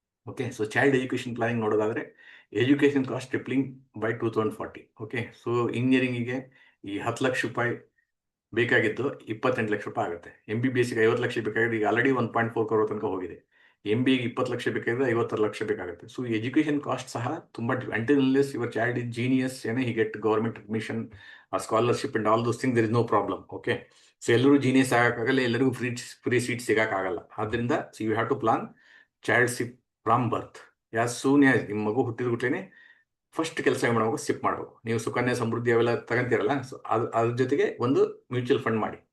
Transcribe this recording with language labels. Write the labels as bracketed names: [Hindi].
[English] okay, so child education planning [Kannada] ನೋಡೋದಾದ್ರೆ [English] Education cost tripling by 2040. [Kannada] Okay, so ಇಂಜಿನಿಯರಿಂಗಿಗೆ ಈ 10 ಲಕ್ಷ ರೂಪಾಯಿ ಬೇಕಾಗಿದ್ದು 28 ಲಕ್ಷ ರೂಪಾಯಿ ಆಗುತ್ತೆ. MBBSಗೆ 50 ಲಕ್ಷ ಬೇಕಾಗಿದೆ, ಈಗ ಆಲ್ರೆಡಿ 1.4 crore ತನಕ ಹೋಗಿದೆ. MBAಗೆ 20 ಲಕ್ಷ ಬೇಕಾಗಿದೆ, 56 ಲಕ್ಷ ಬೇಕಾಗುತ್ತೆ. [English] so education cost [Kannada] ಸಹ ತುಂಬಾ, [English] until unless your child is genius, he get government admission or scholarship and all those things, there is no problem. [Kannada] Okay, so ಎಲ್ಲರೂ ಜೀನಿಯಸ್ ಆಗಕ್ಕಾಗಲ್ಲ, ಎಲ್ಲರಿಗೂ ಫ್ರೀ ಸೀಟ್ ಸಿಗಕ್ಕಾಗಲ್ಲ. ಆದ್ರಿಂದ [English] So you have to plan child ship from birth. As soon as [Kannada] ನಿಮ್ಮ ಮಗು ಹುಟ್ಟಿದ ಕೂಡಲೇ first ಕೆಲಸ ಏನು ಮಾಡಬೇಕು, ಸಿಪ್ ಮಾಡಬೇಕು. ನೀವು ಸುಕನ್ಯಾ ಸಮೃದ್ಧಿ ಅವೆಲ್ಲ ತಗೊಂತೀರಲ್ಲ, ಸೊ ಅದ್ರ ಜೊತೆಗೆ ಒಂದು ಮ್ಯೂಚುವಲ್ ಫಂಡ್ ಮಾಡಿ.